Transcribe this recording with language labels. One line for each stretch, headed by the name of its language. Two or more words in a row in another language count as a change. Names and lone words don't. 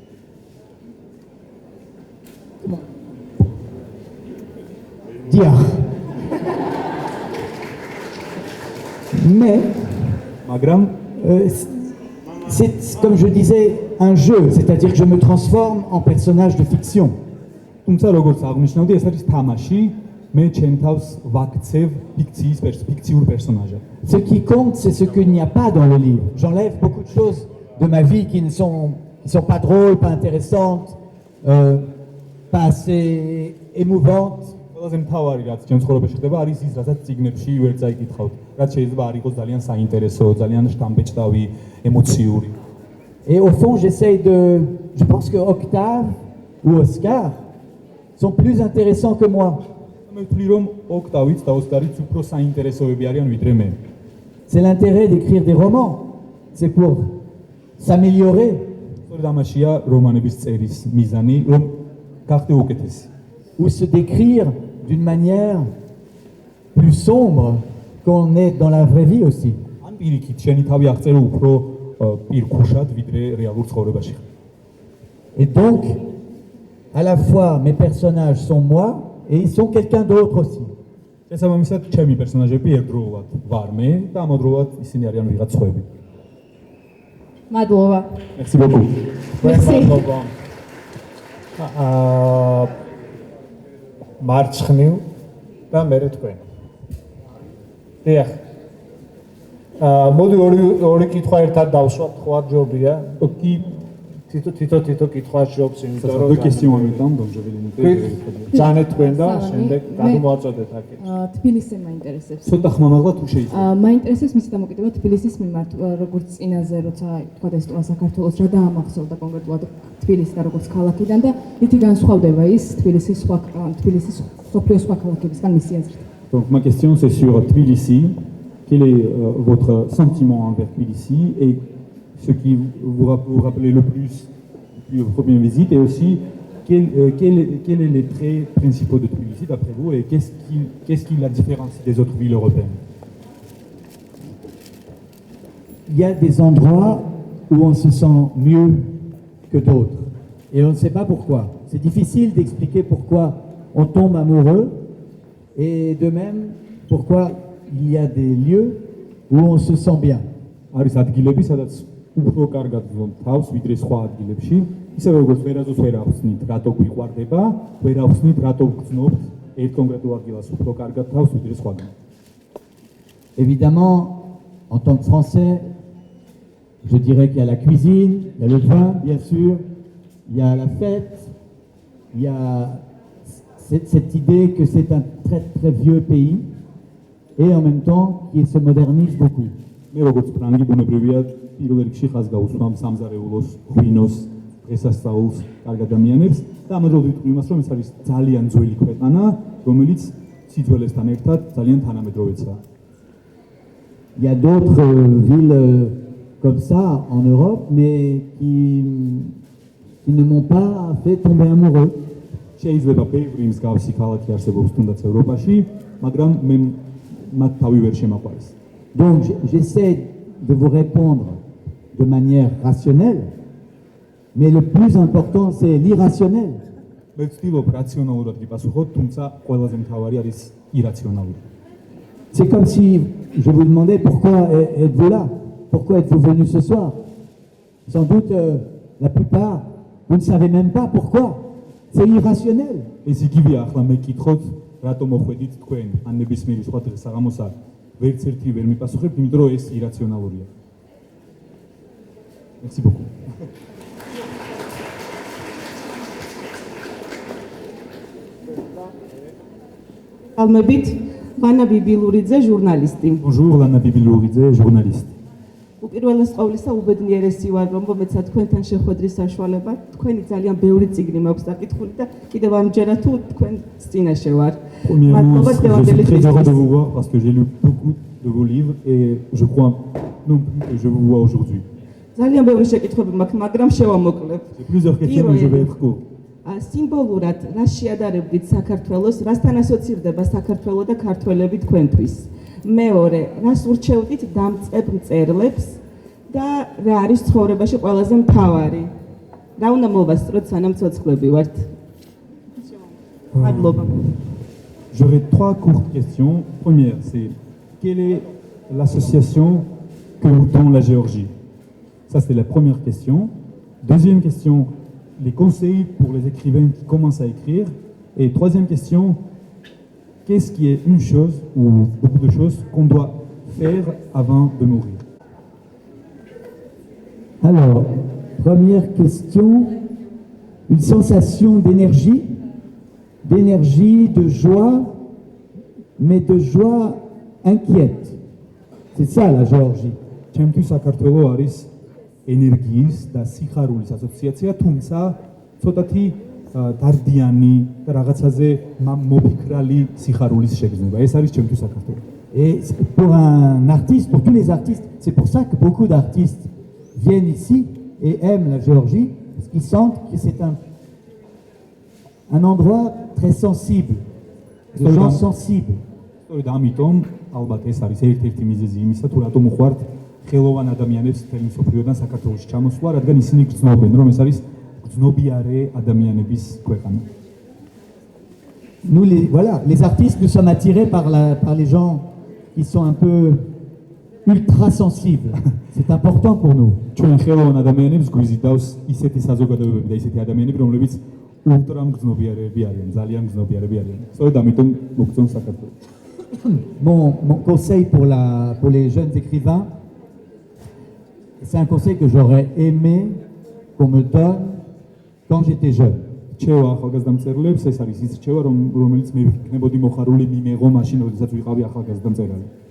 French: Dire. Mais Magram, c'est comme je disais un jeu, c'est-à-dire que je me transforme en personnage de fiction.
Georgian: თუმცა როგორც აღნიშნავდი, ეს არის თამაში, მე ჩემ თავს ვაქცევ ფიქციურ პერსონაჟად.
French: Ce qui compte, c'est ce qu'il n'y a pas dans le livre. J'enlève beaucoup de choses de ma vie qui ne sont pas drôles, pas intéressantes, pas assez émouvantes.
Georgian: ყველაზე მთავარი რაც ჩემ ცხოვრებაში ხდება არის ის, რასაც წიგნებში ვერ წაიკითხავთ. რაც შეიძლება არ იყოს ძალიან საინტერესო, ძალიან შთამბეჭდავი, ემოციური.
French: Et au fond, je pense que Octave ou Oscar sont plus intéressants que moi.
Georgian: მე ვთვლი რომ ოქტავიც და ოსკარიც უფრო საინტერესოები არიან ვიდრე მე.
French: C'est l'intérêt d'écrire des romans. C'est pour s'améliorer.
Georgian: სწორედ ამაშია რომანების წერის მიზანი, რომ გახდე უკეთესი.
French: Ou se décrire d'une manière plus sombre qu'on est dans la vraie vie aussi.
Georgian: ან პირიქით, შენი თავი აღწერო უფრო პირქუშად ვიდრე რეალურ ცხოვრებაში.
French: Et donc, à la fois mes personnages sont moi et ils sont quelqu'un d'autre aussi.
Georgian: შესაბამისად, ჩემი პერსონაჟები ერთდროულად ვარ მე და ამავდროულად ისინი არიან ვიღაც სხვები. მადლობა.
French: Merci beaucoup.
Georgian: მადლობა. მარცხნივ და მერე თქვენ. დიახ. მოდი ორი კითხვა ერთად დავსვათ, ხო არ ჯობია?
French: Qui
Georgian: თითო კითხვა ჯობს,
French: ça
Georgian: იმიტომ
French: sera
Georgian: რომ
French: deux questions en même temps, donc je vais les noter.
Georgian: ძანეთ თქვენ და შემდეგ გადმოაწოდეთ აქეთ. თბილისი მაინტერესებს. ცოტა ხმამაღლა თუ შეიძლება. მაინტერესებს მისი დამოკიდება თბილისის მიმართ, როგორც წინაზე, როცა თქვა ეს ტყვა საქართველოს რა დაამახსოვრდა კონკრეტულად თბილისი და როგორც ქალაქიდან და რითი განსხვავდება ის თბილისის სოფლიოს სხვა ქალაქებისგან მისი აზრით.
French: Donc ma question c'est sur Tbilissi. Quel est votre sentiment envers Tbilissi et ce qui vous rappelez le plus depuis votre première visite et aussi quels sont les traits principaux de Tbilissi d'après vous et qu'est-ce qui la différencie des autres villes européennes? Il y a des endroits où on se sent mieux que d'autres et on ne sait pas pourquoi. C'est difficile d'expliquer pourquoi on tombe amoureux et de même pourquoi il y a des lieux où on se sent bien.
Georgian: არის ადგილები, სადაც უფრო კარგად ვზობთ თავს ვიდრე სხვა ადგილებში. ისევე როგორც ვერაზოს ვერ ახსნით, რატო გვიყვარდება, ვერ ახსნით, რატო გრძნობთ ერთ კონკრეტულ ადგილას უფრო კარგად თავს ვიდრე სხვაგან.
French: Évidemment, en tant que Français, je dirais qu'il y a la cuisine, il y a le vin, bien sûr, il y a la fête, il y a cette idée que c'est un très très vieux pays et en même temps qui se modernise beaucoup.
Georgian: მე როგორც ფრანგი ბუნებრივია პირველ რიგში ხაზს გაუსვამ სამზარეულოს, ღვინოს, დღესასწაულს, კარგ ადამიანებს და ამავდროულად ვიტყვი იმას, რომ ეს არის ძალიან ძველი ქვეყანა, რომელიც სიძველესთან ერთად ძალიან თანამედროვეცაა.
French: Il y a d'autres villes comme ça en Europe, mais qui ne m'ont pas fait tomber amoureux.
Georgian: შეიძლება ბევრი მსგავსი ქალაქი არსებობს თუნდაც ევროპაში, მაგრამ მე მათ თავი ვერ შემაყვარეს.
French: Donc j'essaie de vous répondre de manière rationnelle, mais le plus important c'est l'irrationnel.
Georgian: მე ვცდილობ რაციონალურად გიპასუხოთ, თუმცა ყველაზე მთავარი არის ირაციონალური.
French: C'est comme si je vous demandais pourquoi êtes-vous là? Pourquoi êtes-vous venu ce soir? Sans doute, la plupart, vous ne savez même pas pourquoi. C'est irrationnel.
Georgian: ეს იგივე ახლა მე გკითხოთ, რატომ მოხვედით თქვენ ან ნებისმიერი სხვა დღესაღამოსა ვერც ერთი ვერ მიპასუხებთ, იმიტომ რომ ეს ირაციონალურია.
French: Merci beaucoup.
Georgian: ალმებით ვანა ბიბილურიძე ჟურნალისტი.
French: Bonjour, Lana Bibilouridze, journaliste.
Georgian: უპირველეს ყოვლისა უბედნიერესი ვარ, რომ მომეცა თქვენთან შეხვედრის საშუალება. თქვენი ძალიან ბევრი წიგნი მაქვს დაკითხული და კიდევ ამჯერად თუ თქვენ წინაშე ვარ.
French: Premièrement, je suis très heureux de vous voir parce que j'ai lu beaucoup de vos livres et je crois non plus que je vous vois aujourd'hui.
Georgian: ძალიან ბევრი შეკითხვები მაქვს, მაგრამ შევამოკლებ.
French: J'ai plusieurs questions, mais je vais être court.
Georgian: სიმბოლურად რა შეადარებდით საქართველოს, რასთან ასოცირდება საქართველო და ქართველები თქვენთვის? მეორე, რას ურჩევდით დამწყებ მწერლებს და რა არის ცხოვრებაში ყველაზე მთავარი? რა უნდა მოვასწროთ სანამ ცოცხლები ვართ? მადლობა.
French: J'aurais trois courtes questions. Première, c'est quelle est l'association que vous tend la Géorgie? Ça, c'est la première question. Deuxième question, les conseils pour les écrivains qui commencent à écrire. Et troisième question, qu'est-ce qui est une chose ou beaucoup de choses qu'on doit faire avant de mourir? Alors, première question, une sensation d'énergie, de joie, mais de joie inquiète. C'est ça la Géorgie.
Georgian: ჩემთვის საქართველო არის ენერგიის და სიხარულის ასოციაცია, თუმცა ცოტათი დარდიანი და რაღაცაზე მოფიქრალი სიხარულის შეგრძნება. ეს არის ჩემთვის საქართველო.
French: Et pour un artiste, pour tous les artistes, c'est pour ça que beaucoup d'artistes viennent ici et aiment la Géorgie, parce qu'ils sentent que c'est un endroit très sensible, de gens sensibles.
Georgian: სწორედ ამიტომ ალბათ ეს არის ერთ-ერთი მიზეზი იმისა, თუ რატომ უყვართ ხელოვან ადამიანებს მთელი მსოფლიოდან საქართველოში ჩამოსვლა, რადგან ისინი გრძნობენ, რომ ეს არის გრძნობიარე ადამიანების ქვეყანა.
French: Nous, les artistes, nous sommes attirés par les gens qui sont un peu ultra sensibles. C'est important pour nous.
Georgian: ჩვენ ხელოვან ადამიანებს გვიზიდავს ისეთი საზოგადოებები და ისეთი ადამიანები, რომლებიც ულტრა მგრძნობიარეები არიან, ძალიან მგრძნობიარეები არიან. სწორედ ამიტომ მოგწონს საქართველო.
French: Mon conseil pour les jeunes écrivains, c'est un conseil que j'aurais aimé qu'on me donne quand j'étais jeune.
Georgian: რჩევა ახალგაზრდა მწერლებს, ეს არის ის რჩევა, რომელიც მე ვიქნებოდი მოხარული მიმეღო მაშინ, როდესაც ვიყავი ახალგაზრდა მწერალი.